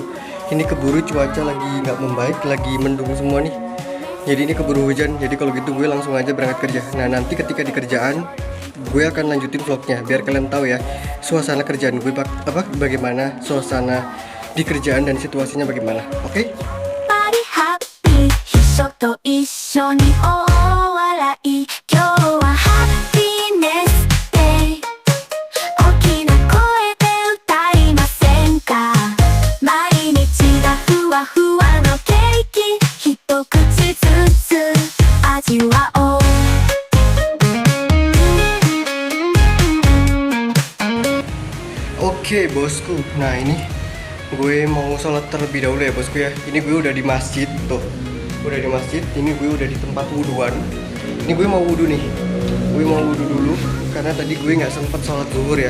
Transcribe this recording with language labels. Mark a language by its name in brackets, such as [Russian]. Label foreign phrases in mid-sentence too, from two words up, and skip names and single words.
[Indonesian] Ini keburu cuaca lagi nggak membaik, lagi mendung semua nih. Jadi ini keburu hujan. Jadi kalau gitu gue langsung aja berangkat kerja. Nah nanti ketika di kerjaan gue akan lanjutin vlognya biar kalian tahu ya suasana kerjaan gue bagaimana, suasana di kerjaan dan situasinya bagaimana. Oke? [Japanese] 人と一緒に大笑い今日はハッピーネスデイ大きな声で歌いませんか毎日がふわふわのケーキ一口ずつ味わおう [Indonesian] Oke bosku, nah ini gue mau sholat terlebih dahulu ya bosku ya. Ini gue udah di masjid tuh, udah di masjid. Ini gue udah di tempat wudhuan. Ini gue mau wudhu nih, gue mau wudhu dulu karena tadi gue nggak sempet sholat zuhur ya.